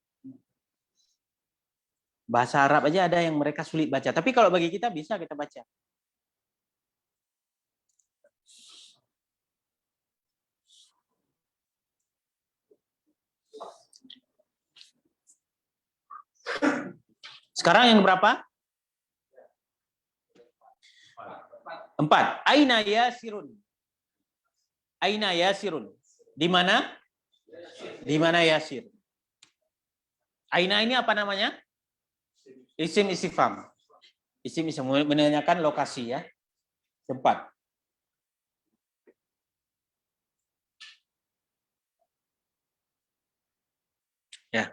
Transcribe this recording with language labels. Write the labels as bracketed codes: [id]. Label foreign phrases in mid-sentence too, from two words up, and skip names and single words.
[id] Bahasa Arab aja ada yang mereka sulit baca, tapi kalau bagi kita bisa kita baca. Sekarang yang berapa? 4. [ar] أين ياسر. أين ياسر. [id] Di mana? Di mana yasir? Aina ini apa namanya? [ar] اسم استفهام. [id] Isim menanyakan lokasi ya. Tempat. Ya.